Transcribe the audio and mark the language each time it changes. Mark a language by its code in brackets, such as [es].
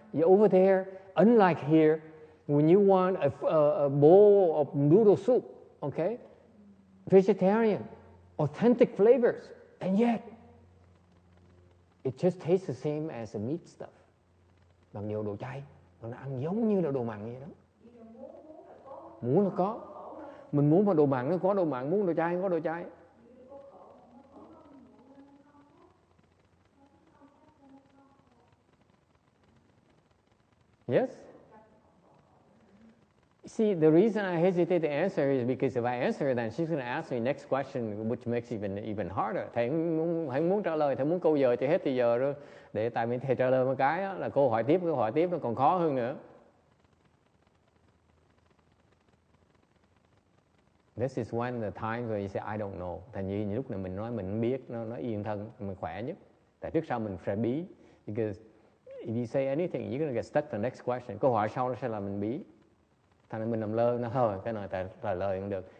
[en] Over there, unlike here, when you want a bowl of noodle soup, okay? Vegetarian, authentic flavors, and yet it just tastes the same as the meat stuff. [vi] Bằng nhiều đồ chay. Nó ăn giống như là đồ mặn vậy đó. Muốn là có. Mình muốn vào đồ mặn nó có đồ mặn, muốn đồ chay có đồ chay. [en] Yes. See, the reason I hesitate to answer is because if I answer then she's going to ask me next question which makes even harder. [vi] Thầy không muốn trả lời, thầy muốn câu giờ thì hết thì giờ rồi. Để tại vì thầy trả lời một cái đó, là câu hỏi tiếp nó còn khó hơn nữa. [en] This is one of the times where you say I don't know. [vi] Thành như lúc này mình nói mình không biết, nó yên thân, mình khỏe nhất. Tại trước sau mình phải bí. [en] Because if you say anything, you're going to get stuck to the next question. [vi] Câu hỏi sau nó sẽ là mình bí. Thành ra mình làm lơ nó thôi, cái này trả lời không được.